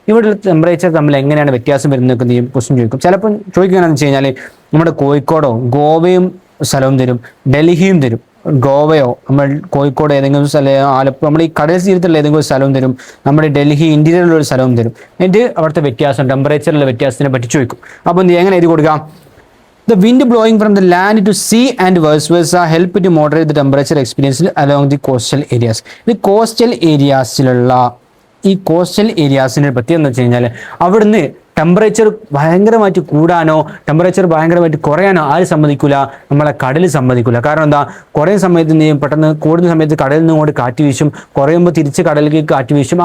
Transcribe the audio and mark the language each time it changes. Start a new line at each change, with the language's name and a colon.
Malayalam: ഇവിടെ ടെമ്പറേച്ചർ തമ്മിൽ എങ്ങനെയാണ് വ്യത്യാസം വരുന്നത് ഈ ക്വസ്റ്റ്യൻ ചോദിക്കും. ചിലപ്പോൾ ചോദിക്കുകയാണെന്ന് വെച്ച് കഴിഞ്ഞാൽ നമ്മുടെ കോഴിക്കോടോ ഗോവയും സ്ഥലവും തരും, ഡൽഹിയും തരും. ഗോവയോ നമ്മൾ കോഴിക്കോട് ഏതെങ്കിലും സ്ഥലം, ആലപ്പുഴ നമ്മൾ ഈ കടൽ തീരത്തുള്ള ഏതെങ്കിലും സ്ഥലവും തരും, നമ്മുടെ ഡൽഹി ഇന്റീരിയറിലുള്ള ഒരു സ്ഥലവും തരും. എന്നിട്ട് അവിടുത്തെ വ്യത്യാസം ടെമ്പറേച്ചറിലെ വ്യത്യാസത്തിനെ പറ്റി ചോദിക്കും. അപ്പോൾ എങ്ങനെ എഴുതി കൊടുക്കാം?
English: The wind blowing from the land to sea and vice versa help to moderate the temperature experienced along the coastal areas.
Malayalam: ഇത് കോസ്റ്റൽ ഏരിയാസിലുള്ള ഈ കോസ്റ്റൽ ഏരിയാസിനെ പറ്റി എന്ന് വെച്ച് കഴിഞ്ഞാൽ അവിടുന്ന് ടെമ്പറേച്ചർ ഭയങ്കരമായിട്ട് കൂടാനോ ടെമ്പറേച്ചർ ഭയങ്കരമായിട്ട് കുറയാനോ ആരും സമ്മതിക്കില്ല, നമ്മളെ കടൽ സമ്മതിക്കില്ല. കാരണം എന്താ, കുറയുന്ന സമയത്ത് എന്ത് ചെയ്യും, പെട്ടെന്ന് കൂടുന്ന സമയത്ത് കടലിൽ നിന്ന് ഇങ്ങോട്ട് കാറ്റ് വീശും, കുറയുമ്പോൾ തിരിച്ച് കടലിലേക്ക് കാറ്റ് വീശും.